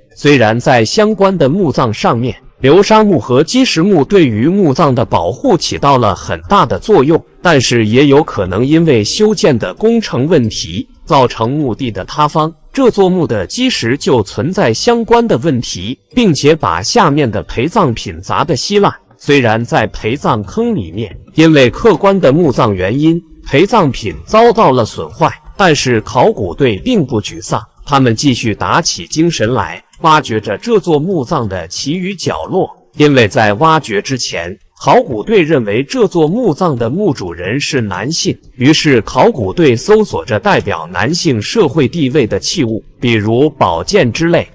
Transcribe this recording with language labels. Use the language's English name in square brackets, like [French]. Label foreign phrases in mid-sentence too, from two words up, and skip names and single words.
[Chinese] 雖然在相關的墓葬上面，流沙墓和基石墓對於墓葬的保護起到了很大的作用，但是也有可能因為修建的工程問題，造成墓地的塌方，這座墓的基石就存在相關的問題，並且把下面的陪葬品砸得稀爛。雖然在陪葬坑裡面，因為客觀的墓葬原因，陪葬品遭到了損壞，但是考古隊並不沮喪，他們繼續打起精神來，挖掘着這座墓葬的其餘角落。因為在挖掘之前，考古隊認為這座墓葬的墓主人是男性，於是考古隊搜索着代表男性社會地位的器物，比如寶劍之類。